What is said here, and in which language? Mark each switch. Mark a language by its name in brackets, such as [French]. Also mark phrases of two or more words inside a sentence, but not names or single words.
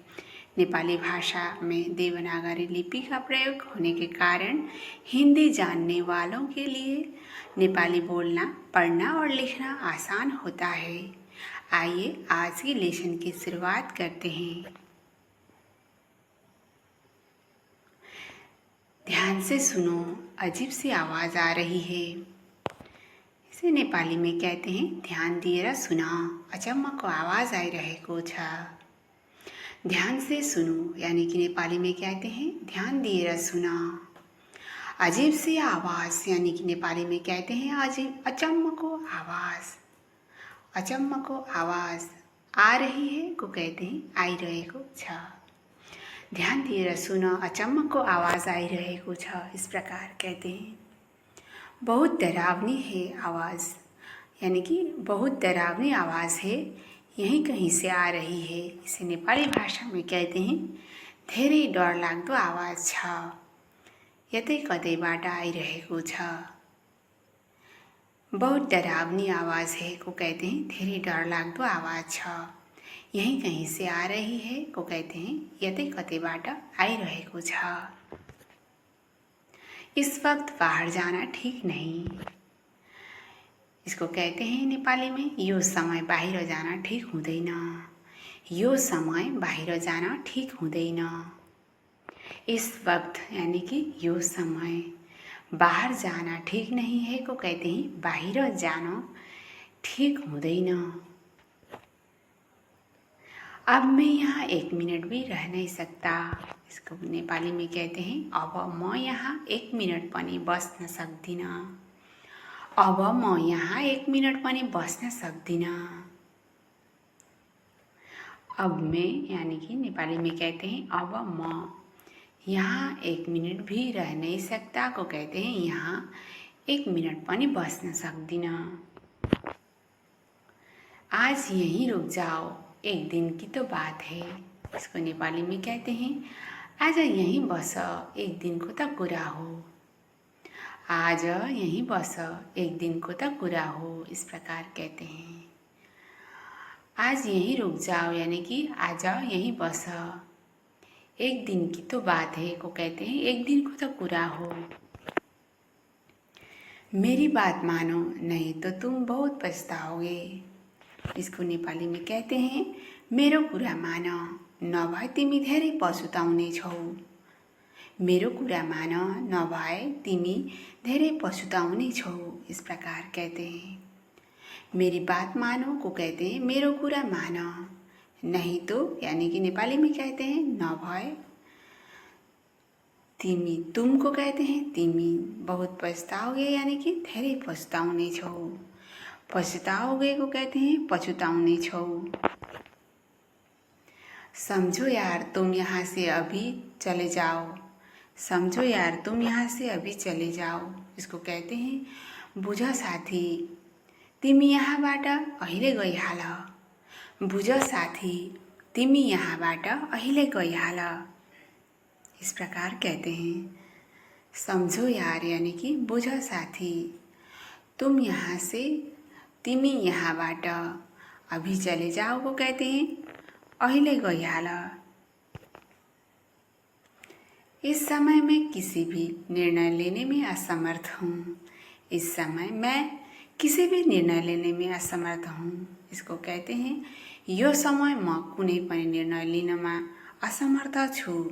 [Hindi] नेपाली भाषा में देवनागरी लिपि का प्रयोग होने के कारण हिंदी जानने वालों के लिए नेपाली बोलना, पढ़ना और लिखना आसान होता है। आइए आज की लेसन की शुरुआत करते हैं। ध्यान से सुनो, अजीब सी आवाज़ आ रही है। इसे नेपाली में कहते हैं [Nepali] ध्यान दिएर सुन, अचम्मको आवाज़ आइरहेको छ। [Hindi] ध्यान से सुनो यानी कि नेपाली में कहते हैं [Nepali] ध्यान दिएर सुना। [Hindi] अजीब सी आवाज़ यानी कि नेपाली में कहते हैं [Nepali] अचम्मको आवाज़। अचम्मको आवाज़ [Hindi] आ रही है को कहते हैं [Nepali] आइरहेको छ। ध्यान दिएर सुन, अचम्मको आवाज़ आइरहेको छ, [Hindi] इस प्रकार कहते हैं। बहुत डरावनी है आवाज़, यानी कि बहुत डरावनी आवाज़ है, यहीं कहीं से आ रही है। इसे नेपाली भाषा में कहते हैं [Nepali] धेरै डरलाग्दो आवाज छ, यतै कतैबाट आइरहेको छ। [Hindi] बहुत डरावनी आवाज़ है को कहते हैं [Nepali] धेरै डरलाग्दो आवाज छ, [Hindi] यहीं कहीं से आ रही है को कहते हैं [Nepali] यतै कतैबाट आइरहेको छ। [Hindi] इस वक्त बाहर जाना ठीक नहीं, इसको कहते हैं नेपाली में [Nepali] यो समय बाहिर जाना ठीक हुँदैन। यो समय बाहिर जाना ठीक हुँदैन। [Hindi] इस वक्त यानी कि [Nepali] यो समय, [Hindi] बाहर जाना ठीक नहीं है को कहते हैं [Nepali] बाहिर जाना ठीक हुँदैन। [Hindi] अब मैं यहाँ 1 मिनट भी रह नहीं सकता, इसको नेपाली में कहते हैं [Nepali] अब म यहाँ 1 मिनट पनि बस्न सक्दिनँ। अब म यहाँ 1 मिनट पनि बस्न सक्दिनँ। [Hindi] अब मैं यानी कि नेपाली में कहते हैं अब म यहाँ 1 मिनट भी रह नहीं सकता को कहते हैं [Nepali] यहाँ 1 मिनट पनि बस्न सक्दिनँ। आज यहीं रुक जाओ, एक दिन की तो बात है, इसको नेपाली में कहते हैं आज यहीं बस, एक दिन को त कुरा हो। आज यहीं बस, एक दिन को त कुरा हो, [Hindi] इस प्रकार कहते हैं। आज यहीं रुक जाओ यानी कि [Nepali] आज यहीं बस, [Hindi] एक दिन की तो बात है को कहते हैं [Nepali] एक दिन को तो कुरा हो। [Hindi] मेरी बात मानो नहीं तो तुम बहुत पछताओगे, इसको नेपाली में कहते हैं [Nepali] मेरो कुरा मान, नभए तिमी धेरै पछुताउने छौ। मेरो कुरा मान, नभए तिमी धेरै पछुताउने छौ, [Hindi] इस प्रकार कहते हैं। मेरी बात मानो को कहते हैं [Nepali] मेरो कुरा मान, [Hindi] नहीं तो यानी कि नेपाली में कहते हैं नभए। तिमी, तुम को कहते हैं तिमी बहुत पछताओगे यानी कि [Nepali] धेरै पछुताउने छौ। [Hindi] पछुताओगे को कहते हैं [Nepali] पछुताउने छौ। [Hindi] समझो यार तुम यहाँ से अभी चले जाओ, समझो यार तुम यहाँ से अभी चले जाओ, इसको कहते हैं [Nepali] बुझ साथी तिमी यहाँबाट अहिले गइहाल। बुझ साथी तिमी यहाँबाट अहिले गइहाल, [Hindi] इस प्रकार कहते हैं। समझो यार यानी कि [Nepali] बुझ साथी, [Hindi] तुम यहाँ से, [Nepali] तिमी यहाँबाट, [Hindi] अभी चले जाओ को कहते हैं [Nepali] अहिले गइहाल। [Hindi] इस समय मैं किसी भी निर्णय लेने में असमर्थ हूँ। इस समय मैं किसी भी निर्णय लेने में असमर्थ हूँ, इसको कहते हैं [Nepali] यो समय म कुनै पनि निर्णय लिनमा असमर्थ छु।